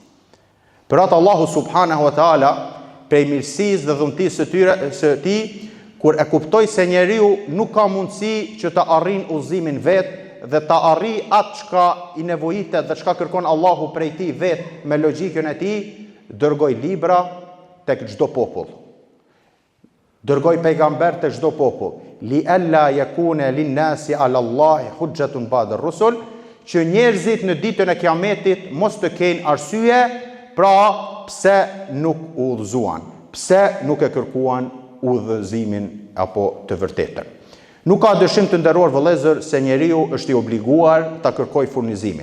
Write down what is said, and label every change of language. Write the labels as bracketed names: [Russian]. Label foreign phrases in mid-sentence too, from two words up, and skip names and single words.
[Albanian] Për atë Allahu [Arabic] سبحانه وتعالى, [Albanian] prej mirësisë dhe dhuntisë së tij, kur e kuptoi se njeriu nuk ka mundësi që të arrijë udhëzimin vet dhe të arrijë atë çka i nevojitet dhe çka kërkon Allahu prej tij vet me logjikën e tij, dërgoi libra tek çdo popull. Dërgoi pejgamber të çdo popull, [Arabic] لئلا يكون للناس على الله حجة بعد الرسل, [Albanian] që njerëzit në ditën e kiametit mos të kenë arsye, pra pse nuk udhëzuan, pse nuk e kërkuan udhëzimin apo të vërtetën. Nuk ka dëshim të nderuar vëllezër se njeriu është i obliguar ta kërkojë furnizimin.